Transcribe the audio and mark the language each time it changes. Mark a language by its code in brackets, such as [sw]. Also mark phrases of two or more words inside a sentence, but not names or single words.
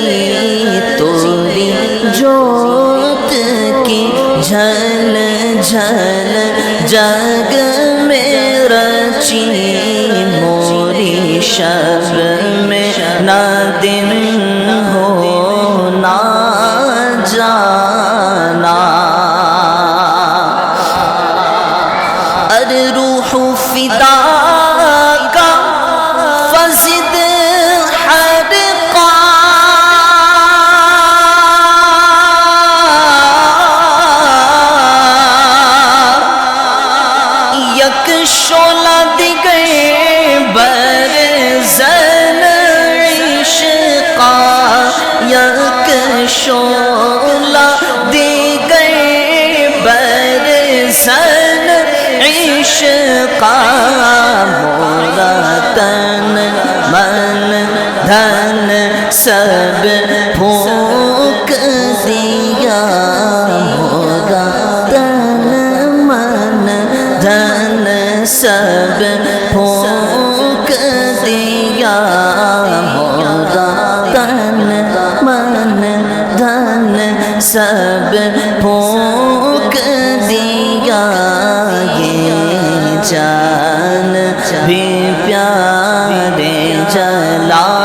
[ur] توری جوت کی جھل جھل جگ میں رچی موری شب میں نہ دن ہو نہ جانا ارے روح فدا [fa] شولا دیگر برزن عشقا یک شولا دیگر برزن عشقا [ur] مورا تن من دھن سب پھونک دیا مورا تن من دھن سب پھونک دیا مورا تن من دھن سب پھونک دیا یہ جان بھی پیارے جلا